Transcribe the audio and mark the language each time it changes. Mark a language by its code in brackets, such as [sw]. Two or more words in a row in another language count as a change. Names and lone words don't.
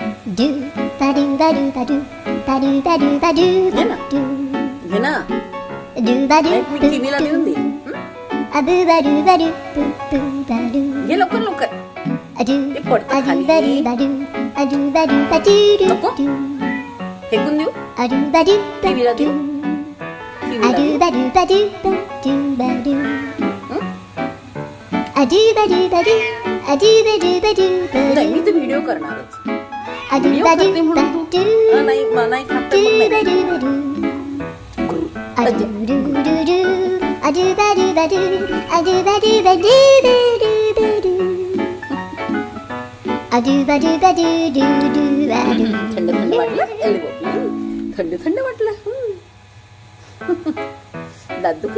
[mr] do ba do ba do ba do ba do ba do ba do घे ना do घे ना do ba do मी टीव्हीला देऊन दे a boo ba do ba do boo boo ba do घे लवकर लवकर a do ते पडतं a do ba do खाली ba do a do ba do ba do do नको? do फेकून देऊ a do ba do ba टीव्हीला do देऊ a टीव्हीला do देऊ ba do ba do ba do ba do a do ba do ba do a do ba do ba do ba नाही do मी तर व्हिडिओ करणारच a do व्हिडिओ ba do करते ba म्हणून तू do नाही नाही खात तर do मग ba नाही do ba do गुरु. a do do do do a do ba do ba do a do ba do ba do ba do ba do a do ba do ba do do do ba do थंड थंड वाटलं थंड थंड वाटलं दात दुखले